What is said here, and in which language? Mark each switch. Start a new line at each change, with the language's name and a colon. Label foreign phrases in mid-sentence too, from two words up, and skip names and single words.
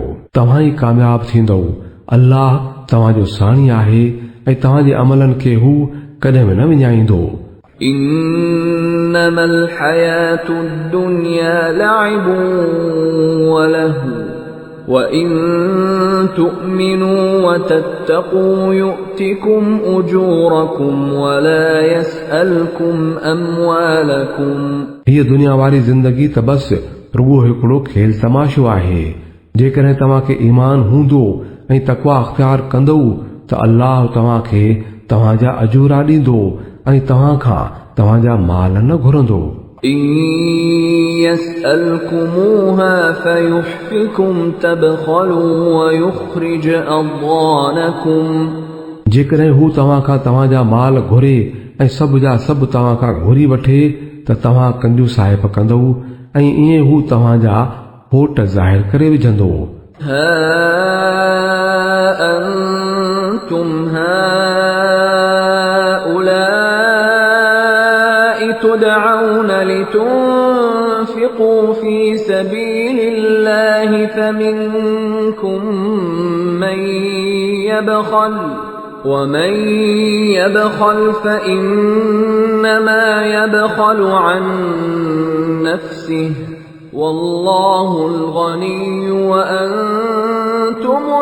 Sindhi: तव्हां ई कामयाब थींदव। अल्लाह तव्हांजो साणी आहे ऐं तव्हांजे अमलनि खे हू कॾहिं बि न विञाईंदो।
Arabic: إنما الحياة الدنيا لعب ولهو وَإِن تُؤْمِنُوا وَتَتَّقُوا يُؤْتِكُمْ أُجُورَكُمْ وَلَا يَسْأَلْكُمْ أَمْوَالَكُمْ
Sindhi: हीअ दुनिया वारी ज़िंदगी त बस रुगो हिकिड़ो खेल तमाशो आहे। जेकॾहिं तव्हांखे ईमान हूंदो ऐं तक़वा अख़्तियार कंदव त अल्लाह तव्हांखे तव्हांजा अजूरा ॾींदो ऐं तव्हां खां तव्हांजा माल न घुरंदो।
Arabic: إِن يَسْأَلْكُمُوهَا فَيُحْفِكُمْ تَبْخَلُوا وَيُخْرِجْ أَضْغَانَكُمْ
Sindhi: जेकॾहिं हू तव्हां खां तव्हांजा माल घुरे ऐं सभु जा सभु तव्हां खां घुरी वठे त तव्हां कंजूसाइप कंदव ऐं ईअं हू तव्हांजा होट ज़ाहिर करे विझंदो।
Arabic: ها أنتم هؤلاء تدعون لتنفقوا في سبيل الله فمنكم من يبخل ومن يبخل فإنما يبخل عن نفسه والله الغني وأنتم